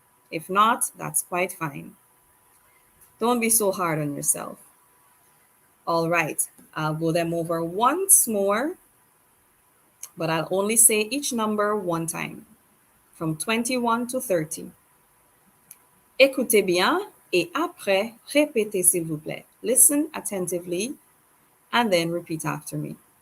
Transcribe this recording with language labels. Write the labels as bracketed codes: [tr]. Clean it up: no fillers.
[en] If not, that's quite fine. Don't be so hard on yourself. All right, I'll go them over once more, but I'll only say each number one time, from 21 to 30. [fr] Écoutez bien et après, répétez s'il vous plaît. [en] Listen attentively and then repeat after me.